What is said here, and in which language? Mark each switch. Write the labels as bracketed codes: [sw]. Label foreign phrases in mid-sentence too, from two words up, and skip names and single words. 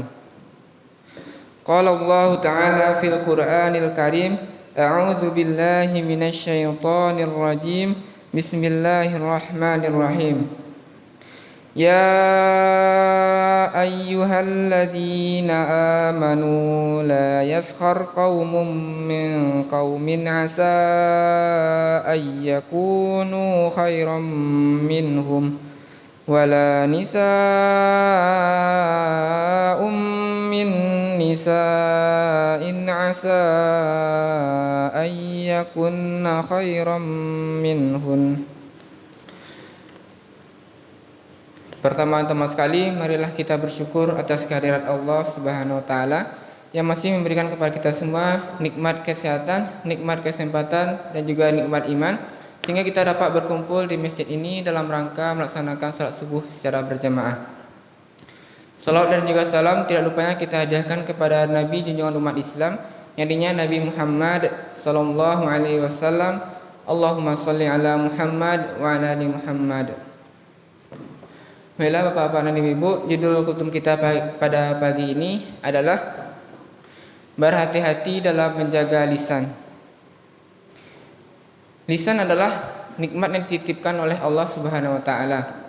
[ar] قال الله تعالى في القرآن الكريم، أعوذ بالله من الشيطان الرجيم. Bismillahirrahmanirrahim. يا أيها الذين آمنوا لا يسخر قوم من قوم عسى أن يكونوا خيرا منهم ولا نساء من نساء عسى أن يكن خيرا منهن. [id] Pertama-tama sekali, marilah kita bersyukur atas kehadirat [ar] الله سبحانه وتعالى [id] yang masih memberikan kepada kita semua nikmat kesehatan, nikmat kesempatan dan juga nikmat iman sehingga kita dapat berkumpul di masjid ini dalam rangka melaksanakan salat subuh secara berjamaah. Salawat dan juga salam tidak lupanya kita hadiahkan kepada Nabi junjungan umat Islam yang artinya Nabi Muhammad [ar] صلى الله عليه وسلم. اللهم صل على محمد وعلى آل محمد. [id] Baiklah Bapak-bapak dan Ibu, judul kutum kita pada pagi ini adalah berhati-hati dalam menjaga lisan. Lisan adalah nikmat yang dititipkan oleh [ar] الله سبحانه وتعالى.